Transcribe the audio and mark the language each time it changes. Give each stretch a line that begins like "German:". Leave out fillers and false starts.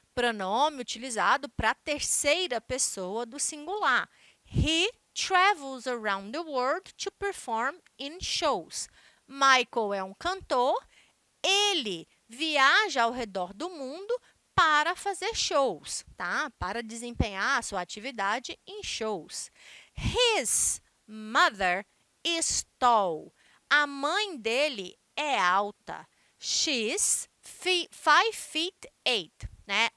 Portuguese: Pronome utilizado para a terceira pessoa do singular.
English: He travels around the world to perform in shows.
Portuguese: Michael é um cantor, ele viaja ao redor do mundo para fazer shows, tá? Para desempenhar a sua atividade em shows.
English: His mother is tall.
Portuguese: A mãe dele é alta.
English: She's 5'8",
Portuguese: né?